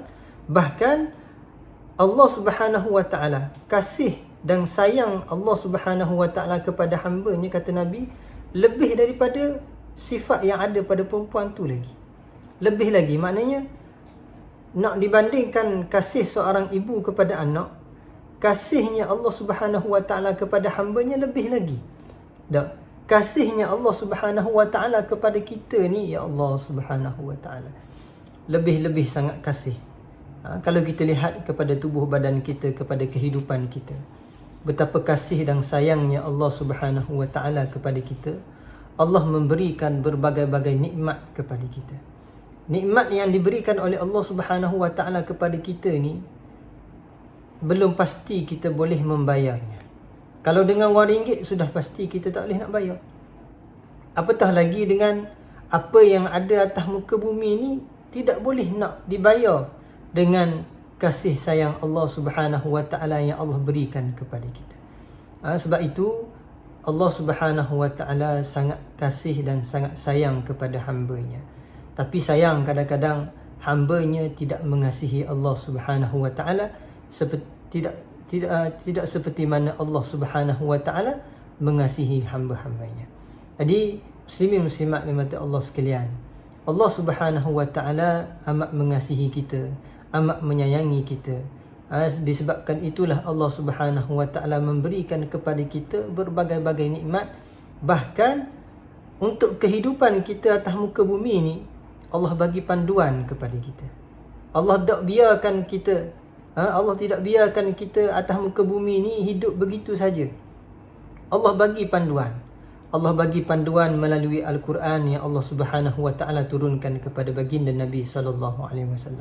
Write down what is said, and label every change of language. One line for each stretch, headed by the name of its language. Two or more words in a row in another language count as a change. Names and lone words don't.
Malay: Bahkan Allah
Arabic: سبحانه وتعالى,
Malay: kasih dan sayang Allah
Arabic: سبحانه وتعالى
Malay: kepada hamba-Nya, kata Nabi, lebih daripada sifat yang ada pada perempuan tu lagi. Lebih lagi, maknanya nak dibandingkan kasih seorang ibu kepada anak, kasihnya Allah
Arabic: سبحانه وتعالى
Malay: kepada hamba-Nya lebih lagi. Tak, kasihnya Allah
Arabic: سبحانه وتعالى
Malay: kepada kita ni, ya Allah
Arabic: سبحانه وتعالى,
Malay: lebih-lebih sangat kasih. Kalau kita lihat kepada tubuh badan kita, kepada kehidupan kita, betapa kasih dan sayangnya Allah
Arabic: سبحانه وتعالى
Malay: kepada kita. Allah memberikan berbagai-bagai nikmat kepada kita. Nikmat yang diberikan oleh Allah
Arabic: سبحانه وتعالى
Malay: kepada kita ni, belum pasti kita boleh membayarnya. Kalau dengan wang ringgit, sudah pasti kita tak boleh nak bayar. Apatah lagi dengan apa yang ada atas muka bumi ni, tidak boleh nak dibayar dengan kasih sayang Allah
Arabic: سبحانه وتعالى
Malay: yang Allah berikan kepada kita. Sebab itu Allah
Arabic: سبحانه وتعالى
Malay: sangat kasih dan sangat sayang kepada hamba-Nya. Tapi sayang, kadang-kadang hamba-Nya tidak mengasihi Allah
Arabic: سبحانه وتعالى
Malay: tidak seperti mana Allah
Arabic: سبحانه وتعالى
Malay: mengasihi hamba-hambanya. Jadi muslimin muslimat dimati Allah sekalian, Allah
Arabic: سبحانه وتعالى
Malay: amat mengasihi kita, amat menyayangi kita. Disebabkan itulah Allah
Arabic: سبحانه وتعالى
Malay: memberikan kepada kita berbagai-bagai nikmat. Bahkan untuk kehidupan kita atas muka bumi ni, Allah bagi panduan kepada kita. Allah tak biarkan kita, Allah tidak biarkan kita atas muka bumi ni hidup begitu saja. Allah bagi panduan. Allah bagi panduan melalui Al-Quran yang Allah
Arabic: سبحانه وتعالى
Malay: turunkan kepada baginda Nabi
Arabic: صلى الله عليه وسلم.